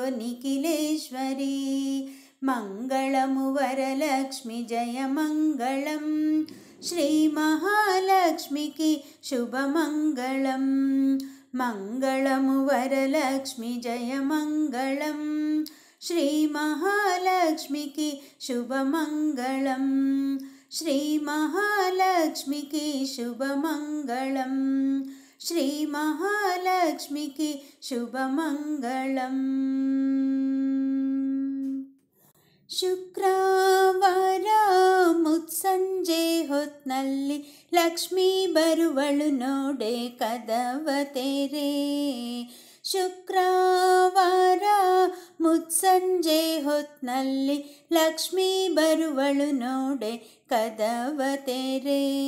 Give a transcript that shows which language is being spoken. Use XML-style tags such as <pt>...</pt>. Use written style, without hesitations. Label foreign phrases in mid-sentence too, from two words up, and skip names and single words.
<te>నిఖిలేశ్వరి మంగళము వరలక్ష్మి జయ మంగళం శ్రీ మహాలక్ష్మికి శుభమంగళం మంగళము వరలక్ష్మి జయ మంగళం శ్రీ మహాలక్ష్మికి శుభమంగళం శ్రీ మహాలక్ష్మికి శుభమంగళం శ్రీ మహాలక్ష్మికి శుభమంగళం</te> <kn>ಶುಕ್ರವಾರ ಮುತ್ಸಂಜೆ ಹೊತ್ನಲ್ಲಿ ಲಕ್ಷ್ಮೀ ಬರುವಳು ನೋಡೆ ಕದವ ತೆರೆ ಶುಕ್ರವಾರ ಮುತ್ಸಂಜೆ ಹೊತ್ನಲ್ಲಿ ಲಕ್ಷ್ಮೀ ಬರುವಳು ನೋಡೆ ಕದವ ತೆರೆ</kn>